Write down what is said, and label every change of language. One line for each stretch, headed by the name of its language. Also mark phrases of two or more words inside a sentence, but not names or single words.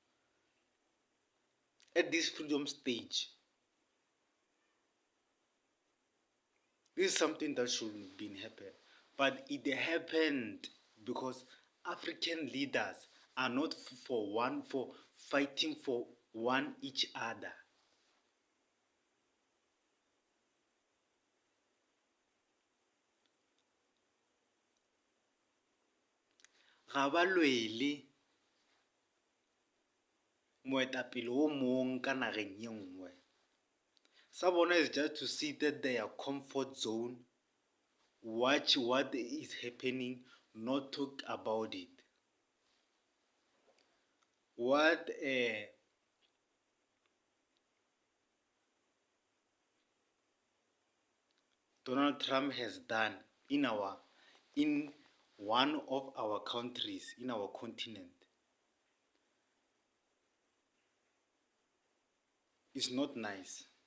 English: At this freedom stage, this is something that shouldn't been happen. But it happened because African leaders are not for fighting for one each other.
Northern Sotho: Ga ba lwele moetapele o mong ka nageng ye nngwe. Sa bona
English: is just to sit at their comfort zone, watch what is happening, not talk about it. What Donald Trump has done in one of our countries, in our continent, is not nice.